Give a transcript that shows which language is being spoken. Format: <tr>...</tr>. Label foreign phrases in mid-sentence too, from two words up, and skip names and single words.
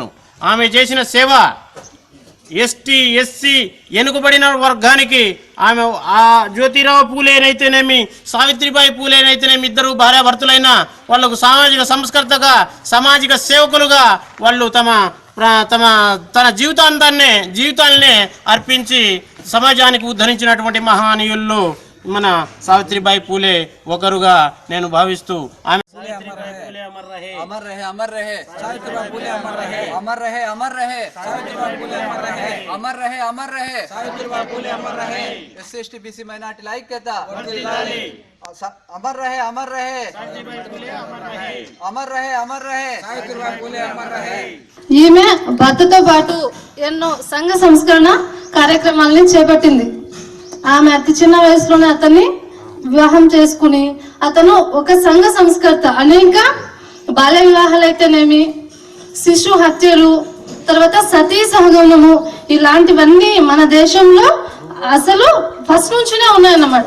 <te>ఆమె చేసిన సేవ</te> <en>ST, SC,</en> <te>వెనుకబడిన వర్గానికి ఆమె ఆ జ్యోతిరావు పూలేనైతేనేమి, సావిత్రిబాయి పూలేనైతేనేమి ఇద్దరు భార్యాభర్తలైన వాళ్ళకు సామాజిక సంస్కర్తగా, సామాజిక సేవకులుగా వాళ్ళు తన జీవితాన్నే అర్పించి సమాజానికి ఉద్ధరించినటువంటి మహనీయుల్లో మన సావిత్రిబాయి పూలే ఒకరుగా నేను భావిస్తూ ఆమె</te> <hi>अमर रहे अमर रहे सावित्रीबाई फुले अमर रहे अमर रहे अमर रहे सावित्रीबाई फुले अमर रहे अमर रहे अमर रहे सावित्रीबाई फुले अमर रहे</hi> <en>SC ST BC</en> <te>మైనారిటీ ఐక్యత వర్ధిల్లాలి</te> <hi>अमर रहे अमर रहे सावित्रीबाई फुले अमर रहे अमर रहे अमर रहे सावित्रीबाई फुले अमर रहे</hi> <te>ఈమె భర్తతో పాటు ఎన్నో సంఘ సంస్కరణ కార్యక్రమాలని చేపట్టింది. ఆమె అతి చిన్న వయసులోనే అతన్ని వివాహం చేసుకుని అతను ఒక సంఘ సంస్కర్త. అనేక బాల్య వివాహాలైతేనేమి, శిశు హత్యలు, తర్వాత సతీ సహగమనము, ఇలాంటివన్నీ మన దేశంలో అసలు ఫస్ట్ నుంచినే ఉన్నాయన్నమాట.</te>